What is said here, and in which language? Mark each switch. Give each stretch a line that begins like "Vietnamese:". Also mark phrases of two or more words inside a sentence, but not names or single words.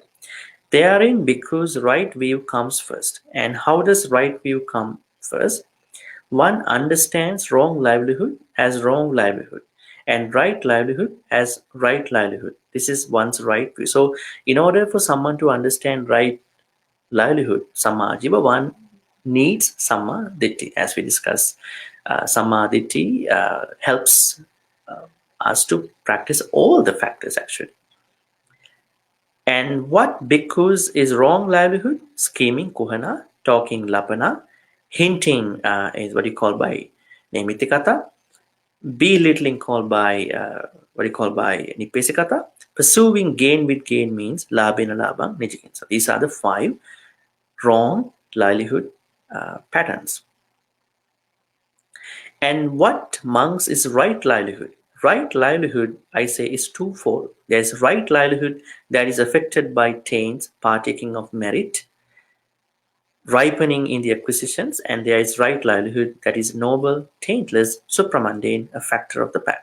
English: Therein, bhikkhu's right view comes first. And how does right view come first? One understands wrong livelihood as wrong livelihood and right livelihood as right livelihood. This is one's right view. So, in order for someone to understand right livelihood,
Pali: sammā-ājīva,
English: one needs
Pali: samma-ditti.
English: As we discussed,
Pali: samma-ditti
English: helps us to practice all the factors actually. And what bhikkhus is wrong livelihood? Scheming, kuhana, talking, lapana, hinting is what you call by nemitikata, belittling called by what you call by nipesikata, pursuing gain with gain means
Pali: labena labang nijikin.
English: So these are the five wrong livelihood patterns. And what monks is right livelihood? Right livelihood, I say, is twofold. There's right livelihood that is affected by taints, partaking of merit, ripening in the acquisitions, and there is right livelihood that is noble, taintless, supramundane, a factor of the path.